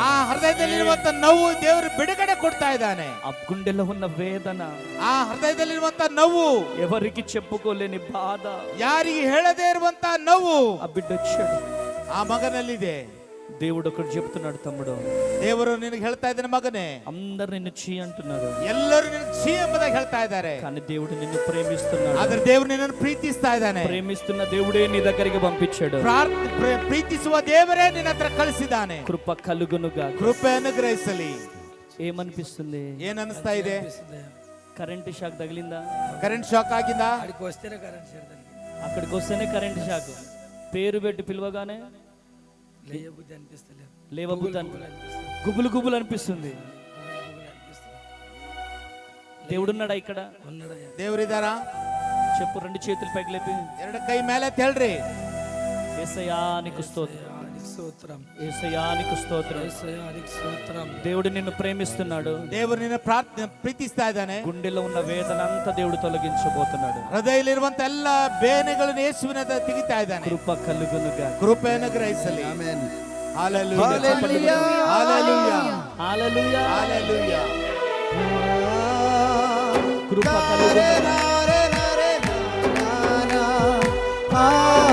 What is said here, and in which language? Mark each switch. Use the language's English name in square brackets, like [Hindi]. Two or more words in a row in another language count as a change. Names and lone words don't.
[Kannada] ಆ ಹೃದಯದಲ್ಲಿರುವಂತ ನೋವು ದೇವರು ಬಿಡುಗಡೆ ಕೊಡ್ತಾ ಇದ್ದಾನೆ. [Telugu] ఆ గుండెలో ఉన్న వేదన, [Kannada] ಆ ಹೃದಯದಲ್ಲಿರುವಂತ ನೋವು, [Telugu] ఎవరికి చెప్పుకోలేని బాధ, [Kannada] ಯಾರಿಗೆ ಹೇಳದೇ ಇರುವಂತ ನೋವು [Telugu] ఆ బిడ్డ వచ్చాడు. [Kannada] ಆ ಮಗನಲ್ಲಿದೆ. [Telugu] దేవుడు ఒకటి చెప్తున్నాడు, తమ్ముడు [Kannada] ದೇವರು ನಿನಗೆ ಹೇಳ್ತಾ ಇದ್ದಾನೆ, ಮಗನೇ, [Telugu] అందరు నిన్ను చీ అంటున్నారు, [Kannada] ಎಲ್ಲರೂ ನಿನಗೆ ಛೀ ಎಂಬುದಾಗಿ ಹೇಳ್ತಾ ಇದ್ದಾರೆ. [Telugu] కానీ దేవుడు నిన్ను ప్రేమిస్తున్నాడు. [Kannada] ಆದ್ರೆ ದೇವರು ನಿನ್ನನ್ನು ಪ್ರೀತಿಸ್ತಾ ಇದ್ದಾನೆ. [Telugu] ప్రేమిస్తున్న దేవుడే నీ దగ్గరికి పంపించాడు. [Kannada] ಪ್ರೀತಿಸುವ ದೇವರೇ ನಿನ್ನ ಹತ್ರ ಕಳಿಸಿದ್ದಾನೆ. [Telugu] కృప కలుగునుగా. [Kannada] ಕೃಪೆ ಅನುಗ್ರಹಿಸಲಿ. [Telugu] ఏమనిపిస్తుంది? [Kannada] ಏನ್ ಅನಿಸ್ತಾ ಇದೆ? [English] current shock [Telugu] తగిలిందా? [English] current shock [Kannada] ಆಗಿಂದ? [Telugu] అక్కడికి వస్తేనే [English] current shock. [Telugu] పేరు పెట్టి పిలవగానే లేవబుద్ధి అనిపిస్తుంది, గుబులు గుబులు అనిపిస్తుంది. దేవుడున్నాడా ఇక్కడ? [Kannada] ದೇವರಿದ್ದಾರಾ? [Telugu] చెప్పు, రెండు చేతులు పైకి లేపి, [Kannada] ಎರಡು ಕೈ ಮೇಲೆ ಹೇಳ್ರಿ, [Telugu] యేసయ్యా నీకు స్తోత్రం, యేసయ్యా నీకు స్తోత్రం. దేవుడు నిన్ను ప్రేమిస్తున్నాడు. [Kannada] ದೇವರು ನಿನ್ನ ಪ್ರೀತಿಸ್ತಾ ಇದ್ದಾನೆ. [Telugu] గుండెలో ఉన్న వేదన అంతా దేవుడు తొలగించబోతున్నాడు. [Kannada] ಹೃದಯದಲ್ಲಿರುವಂತ ಎಲ್ಲ ಬೇನೆಗಳನ್ನು ಯೇಸುವಿನ ತೆಗಿತಾ ಇದ್ದಾನೆ. [Telugu] కృప కలుగునుగా. [Kannada] ಕೃಪೆ ಅನುಗ್ರಹಿಸಲಿ. ಆಮೆನ್. [Telugu] హల్లెలూయా హల్లెలూయా. హల్లెలూయా. హల్లెలూయా. కృప కలుగునుగా.